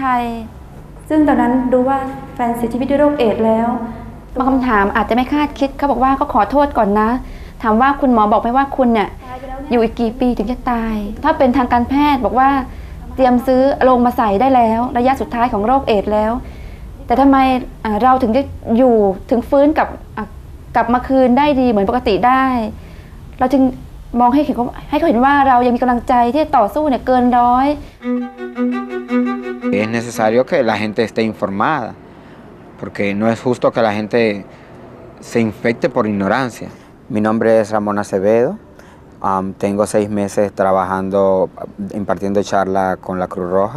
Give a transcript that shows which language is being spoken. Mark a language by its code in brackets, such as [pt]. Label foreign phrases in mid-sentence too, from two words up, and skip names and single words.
[th] ยซึ่งตอนนั้นรู้ว่าแฟนเสียชีวิตด้วยโรคเอดส์แล้วบางคำถามอาจจะไม่คาดคิดเขาบอกว่าก็ขอโทษก่อนนะถามว่าคุณหมอบอกไหมว่าคุณเนี่ยอยู่อีกกี่ปีถึงจะตายถ้าเป็นทางการแพทย์บอกว่าเตรียมซื้อโลงมาใส่ได้แล้วระยะสุดท้ายของโรคเอดส์แล้วแต่ทำไมเราถึงจะอยู่ถึงฟื้นกลับมาคืนได้ดีเหมือนปกติได้เราจึงมองให้เขาเห็นว่าเรายังมีกำลังใจที่ต่อสู้เนี่ยเกินร้อย [es] Es necesario que la gente esté informada, porque no es justo que la gente se infecte por ignorancia. Mi nombre es Ramón Acevedo. Tengo 6 meses trabajando, impartiendo charla con la Cruz Roja.